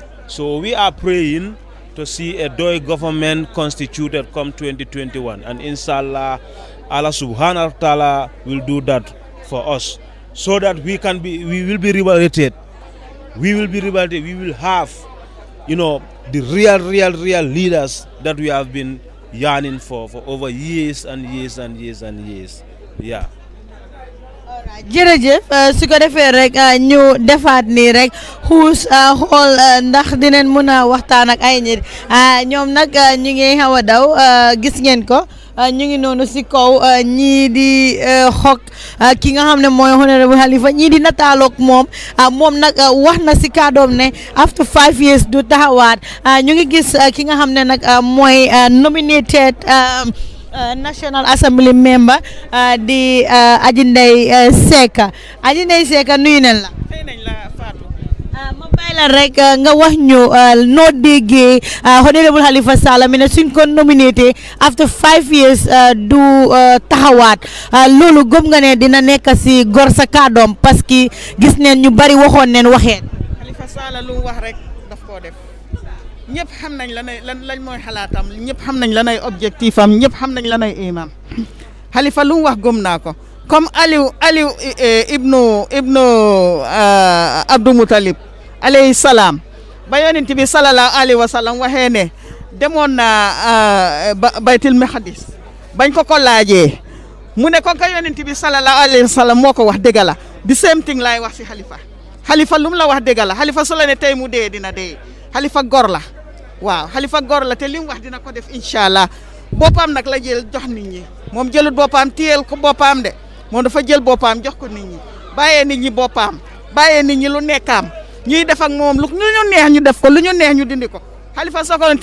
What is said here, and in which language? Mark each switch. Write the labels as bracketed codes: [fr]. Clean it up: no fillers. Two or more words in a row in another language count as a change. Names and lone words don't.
[en] So we are praying to see a Doi government constituted come 2021, and [ar] إن شاء الله, الله سبحانه وتعالى [en] will do that for us, so that we will be rewarded. We will have, the real leaders that we have been yearning for over years and years and years and years. Yeah. [wo] jërëjëf su ko defee rek ñu defaat nii rek xuus xool ndax dinañ mën a waxtaan ak ay nit ñoom nag ñu ngi xaw a daw gis ngeen ko ñu ngi noonu si kaw ñii di xog ki nga xam ne mooy honorable Halifa ñii di nataaloog moom nag wax na si kàddoom ne [en] after 5 years [wo] du taxawaat ñu ngi gis ki nga xam ne nag mooy [en] nominated National Assembly member [wo] di Aji Ndeye Seka nuyu nañ la. fay nañ la Fatou. ma bàyyi la rek nga wax ñu noo déggee honorable Halifa Sallah mi ne suñ ko nominé [en] after 5 years [wo] du taxawaat loolu gëm nga ne dina nekk si gor sa kàddoom parce que gis neen ñu bari waxoon neen waxeen. Halifa Sallah lu wax rek daf koo def. ñëpp xam nañ lañ mooy xalaatam ñëpp xam nañ lanay objectif am ñëpp xam nañ lanay imam Halifa lu mu wax gëm naa ko comme Aliou ibnu Abdou Moutalib [ar] عليه السلام [wo] ba yonent bi [ar] صلى الله عليه وسلم [wo] waxee ne demoon na baytul maqdis bañ ko laajee mu ne ko ka yonent bi [ar] صلى الله عليه وسلم [wo] moo ko wax dëgg la [en] the same thing [wo] laay wax si Halifa lu mu la wax dëgg la Halifa su la ne tey mu dee dina dee Halifa gor la waaw Halifa gor la te li mu wax dina ko def [ar] إن شاء الله [wo] boppam nag la jël jox nit ñi moom jëlut boppam téyel ko boppam de moom dafa jël boppam jox ko nit ñi bàyyee nit ñi boppam bàyyee nit ñi lu nekkaam ñuy def ak moom lu ñu neex ñu def ko lu ñu neex ñu dindi ko Halifa soo ko doon